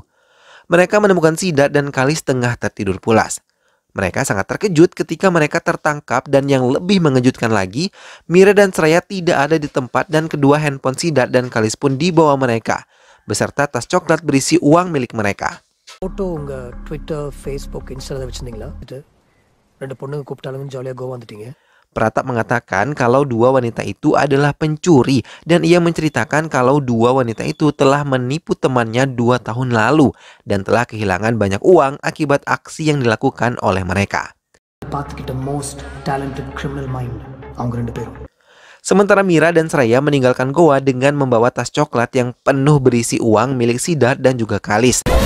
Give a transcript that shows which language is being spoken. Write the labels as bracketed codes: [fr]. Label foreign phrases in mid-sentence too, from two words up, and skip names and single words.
[id] Mereka menemukan Sidat dan Khalis tengah tertidur pulas. Mereka sangat terkejut ketika mereka tertangkap dan yang lebih mengejutkan lagi, Mira dan Shraya tidak ada di tempat dan kedua handphone Sidat dan Khalis pun dibawa mereka, beserta tas coklat berisi uang milik mereka. [ta] Foto unga Twitter, Facebook, Instagram வச்சிருந்தீங்களா? ரெண்டு பொண்ணுங்க கூப்பிட்டாலும் ஜாலியா கோவா வந்துட்டீங்க. [id] Pratap mengatakan kalau 2 wanita itu adalah pencuri dan ia menceritakan kalau 2 wanita itu telah menipu temannya 2 tahun lalu dan telah kehilangan banyak uang akibat aksi yang dilakukan oleh mereka. Sementara Mira dan Shraya meninggalkan Goa dengan membawa tas coklat yang penuh berisi uang milik Sidat dan juga Khalis.